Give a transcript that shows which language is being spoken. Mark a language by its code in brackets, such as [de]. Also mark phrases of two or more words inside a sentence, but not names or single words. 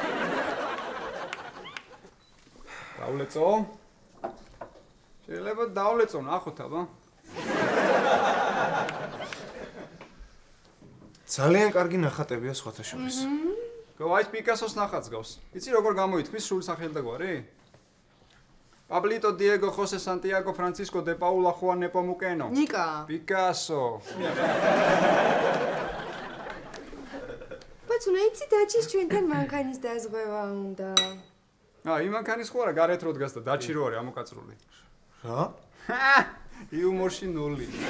[ka] დავლეწო? შეიძლება დავლეწო, ნახოთ აბა. ძალიან კარგი ნახატებია სხვათა შორის. გავაიც პიკასოს ნახატს გავს. იცი როგორ გამოითქმის სრული სახელი და გვარი? Pablito Diego José Santiago Francisco de Paula Juan Nepomuceno. ნიკა. Picasso. ბაცუნა, იცი დაჩის ჩვენთან მანქანის დაზღვევა უნდა. იმ მანქანის ხო არა გარეთ რო დგას და დაჩი რო არის ამოკაწრული. რა? იუმორში 0.